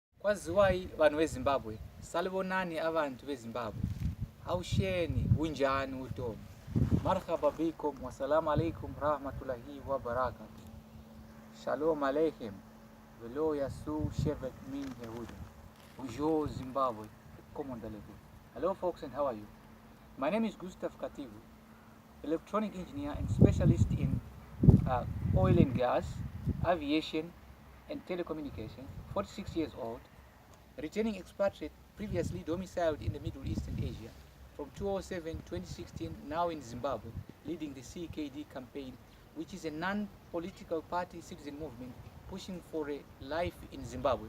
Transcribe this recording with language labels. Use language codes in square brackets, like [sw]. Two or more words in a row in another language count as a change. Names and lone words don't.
[sn] Kwaziwayi vanhu veZimbabwe, [nd] salibonani abantu beZimbabwe. Awusheni kunjani uTom? [ar] مرحبا بكم والسلام عليكم ورحمة الله وبركاته. [he] שלום עליכם. ולא יסור שבט מיהודה. [fr] Bonjour Zimbabwe. [en] Hello folks, and how are you? My name is Gastaff Kativu, electronic engineer and specialist in oil and gas, aviation and telecommunications, 46 years old, returning expatriate, previously domiciled in the Middle East and Asia, from 2007-2016, now in Zimbabwe, leading the CKD Campaign, which is a non-political party citizen movement pushing for a life in Zimbabwe.